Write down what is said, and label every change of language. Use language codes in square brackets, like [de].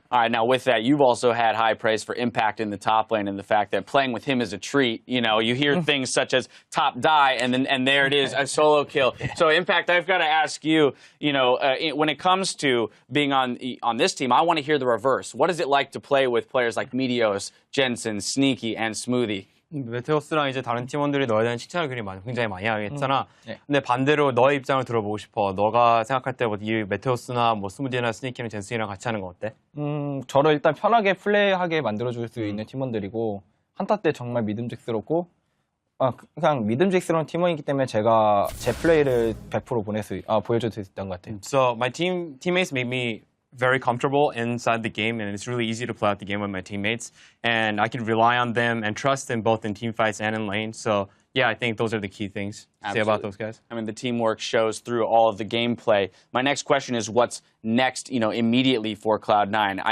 [en] All right, now with that, you've also had high praise for Impact in the top lane and the fact that playing with him is a treat. You hear things such as top die, and there it is, a solo kill. So Impact, I've got to ask you, when it comes to being on this team, I want to hear the reverse. What is it like to play with players like Meteos, Jensen, Sneaky, and Smoothie? [ko] 메테오스랑 이제 다른 팀원들이 너에 대한 칭찬을 굉장히 많이 하겠잖아. 근데 반대로 너의 입장을 들어보고 싶어. 너가 생각할 때 이 메테오스나 스무디나 스니키는 젠슨이랑 같이 하는 거 어때? 저를 일단 편하게 플레이하게 만들어줄 수 있는 팀원들이고 한타 때 정말 믿음직스럽고 그냥 믿음직스러운 팀원이기 때문에 제가 제 플레이를 100% 보여줄 수 있었던 것 같아요. [en] So my teammates make me very comfortable inside the game, and it's really easy to play out the game with my teammates. And I can rely on them and trust them both in team fights and in lane. So yeah, I think those are the key things to say about those guys. I mean, the teamwork shows through all of the gameplay. My next question is what's next, immediately for Cloud9?